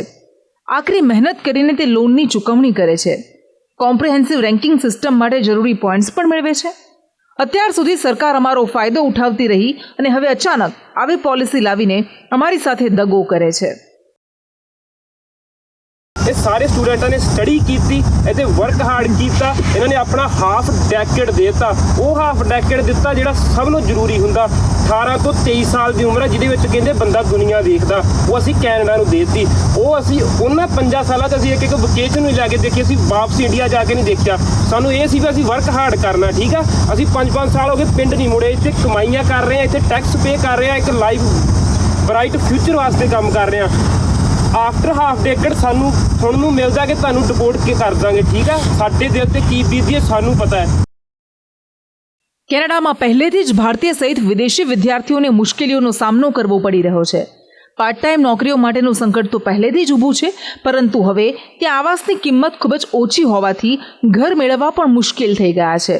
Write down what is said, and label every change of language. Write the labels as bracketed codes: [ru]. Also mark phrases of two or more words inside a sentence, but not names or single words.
[gu] આખરી મહેનત કરીને તે લોનની ચૂકવણી કરે છે. [en] comprehensive ranking system [gu] માટે જરૂરી પોઈન્ટ્સ પણ મેળવે છે. અત્યાર સુધી સરકાર અમારો ફાયદો ઉઠાવતી રહી અને હવે અચાનક આવી પોલિસી લાવીને અમારી સાથે દગો કરે છે. [pa] ਇਹ ਸਾਰੇ ਸਟੂਡੈਂਟਾਂ ਨੇ ਸਟੱਡੀ ਕੀਤੀ, ਇੱਥੇ [en] work hard [pa] ਕੀਤਾ, ਇਹਨਾਂ ਨੇ ਆਪਣਾ [en] half decade [pa] ਦੇਤਾ। ਉਹ [en] half decade [pa] ਦਿੱਤਾ ਜਿਹੜਾ ਸਭ ਨੂੰ ਜ਼ਰੂਰੀ ਹੁੰਦਾ। 18 ਤੋਂ 23 ਸਾਲ ਦੀ ਉਮਰ ਹੈ ਜਿਹਦੇ ਵਿੱਚ ਕਹਿੰਦੇ ਬੰਦਾ ਦੁਨੀਆ ਦੇਖਦਾ, ਉਹ ਅਸੀਂ ਕੈਨੇਡਾ ਨੂੰ ਦੇਤੀ। ਉਹ ਅਸੀਂ ਉਹਨਾਂ 5 ਸਾਲਾਂ 'ਚ ਅਸੀਂ ਇੱਕ ਵਕੇਸ਼ਨ ਨੂੰ ਲੈ ਕੇ ਦੇਖੀ, ਅਸੀਂ ਵਾਪਸ ਇੰਡੀਆ ਜਾ ਕੇ ਨਹੀਂ ਦੇਖਿਆ। ਸਾਨੂੰ ਇਹ ਸੀ ਵੀ ਅਸੀਂ [en] work hard [pa] ਕਰਨਾ, ਠੀਕ ਆ। ਅਸੀਂ 5-5 ਸਾਲ ਹੋ ਗਏ ਪਿੰਡ ਨਹੀਂ ਮੁੜੇ, ਇੱਥੇ ਕਮਾਈਆਂ ਕਰ ਰਹੇ ਹਾਂ, ਇੱਥੇ [en] tax pay [pa] ਕਰ ਰਹੇ ਹਾਂ, ਇੱਕ [en] life bright future [pa] ਵਾਸਤੇ ਕੰਮ ਕਰ ਰਹੇ ਹਾਂ। [en] after half decade [pa] ਸਾਨੂੰ ਸੁਣਨ ਨੂੰ ਮਿਲਦਾ ਕਿ ਤੁਹਾਨੂੰ ਡਿਪੋਰਟ ਕਰ ਦਾਂਗੇ, ਠੀਕ ਆ। ਸਾਡੇ ਦਿਲ ਤੇ ਕੀ ਬੀਤਦੀ ਹੈ ਸਾਨੂੰ પતા ਹੈ। [gu] કેનેડામાં પહેલેથી જ ભારતીય સહિત વિદેશી વિદ્યાર્થીઓને મુશ્કેલીઓનો સામનો કરવો પડી રહ્યો છે। [en] part time [gu] નોકરીઓ માટેનું સંકટ તો પહેલેથી જ ઊભું છે, પરંતુ હવે ત્યાં આવાસની કિંમત ખૂબ જ ઓછી હોવાથી ઘર મેળવવા પણ મુશ્કેલ થઈ ગયા છે।